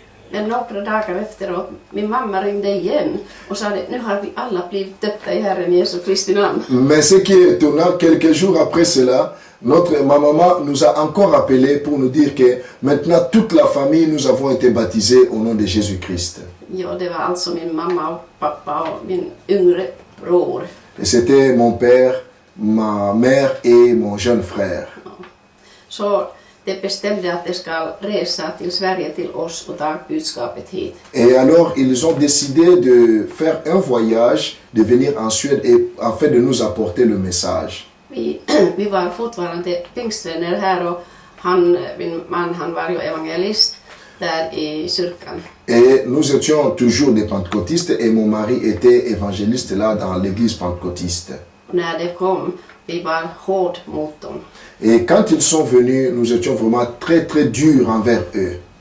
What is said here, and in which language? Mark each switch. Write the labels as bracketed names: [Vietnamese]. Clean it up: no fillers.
[Swedish] Men några dagar efteråt, min mamma ringde igen och sa att nu har vi alla blivit döpta i Herren Jesu Kristi namn. [French] Mais ce qui est étonnant, quelques jours après cela, ma maman nous a encore appelé pour nous dire que maintenant toute la famille, nous avons été baptisés au nom de Jésus-Christ. [Swedish] Ja, det var alltså min mamma och pappa och min yngre bror. [French] Et c'était mon père, ma mère et mon jeune frère. [Swedish] Ja. Så det bestämde att det ska resa till Sverige till oss och ta budskapet hit. [French] Et alors ils ont décidé de faire un voyage, de venir en Suède afin de nous apporter le message. [Swedish] Vi var fortfarande pingstvänner här och min man han var ju evangelist där i kyrkan. [French] Et nous étions toujours des pentecôtistes et mon mari était évangéliste là dans l'église pentecôtiste. [Swedish] Och när det kom, vi var hård mot dem. [French] Et quand ils sont venus, nous étions vraiment très très durs envers eux.